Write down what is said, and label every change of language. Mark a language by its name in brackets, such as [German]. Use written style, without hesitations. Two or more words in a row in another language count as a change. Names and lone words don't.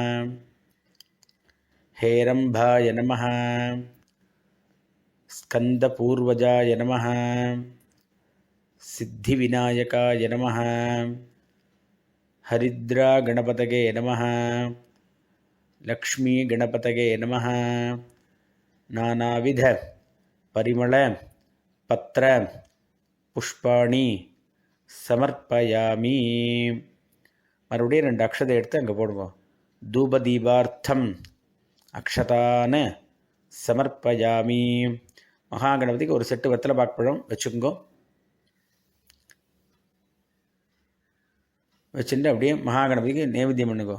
[Sanskrit] हेरंभाय नमः स्कंदपूर्वजाय नमः सिद्धिविनायकाय नमः हरिद्रागणपतये नमः लक्ष्मीगणपतये नमः नानाविध परिमल पत्र पुष्पाणि समर्पयामि [Tamil] மறுபடியும் 2 அக்ஷதை எடுத்து அங்கே போடுங்க. [Sanskrit] धूपदीपार्थम् अक्षतान् समर्पयामि. [Tamil] மகாகணபதிக்கு ஒரு செட்டு வெத்தலை பாக்குப்பழம் வச்சுக்கோங்க. வச்சுட்டு அப்படியே மகாகணபதிக்கு நைவேத்தியம் பண்ணுங்க.